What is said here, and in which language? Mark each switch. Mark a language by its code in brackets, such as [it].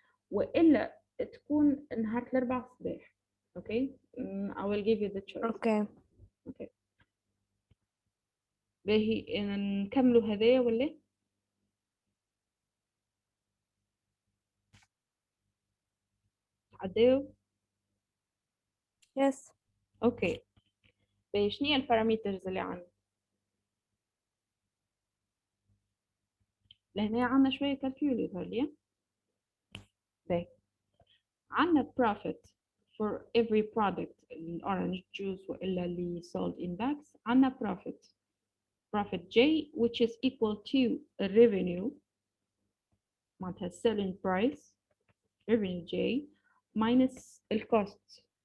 [ar] وإلا تكون نهار الأربعاء الصباح. [en] Okay I will give you the choice. [ar] اوكي باهي نكملوا هذايا ولا عداو؟ [en] yes [ar] اوكي باهي شنو هي البارامترز اللي عندنا؟ لهنا عندنا شوية كالكول يظهر لي. باهي عندنا [en] profit for every product orange juice [ar] وإلا اللي [en] sold in bags. عندنا profit J which is equal to revenue معناتها selling price revenue J minus الcost.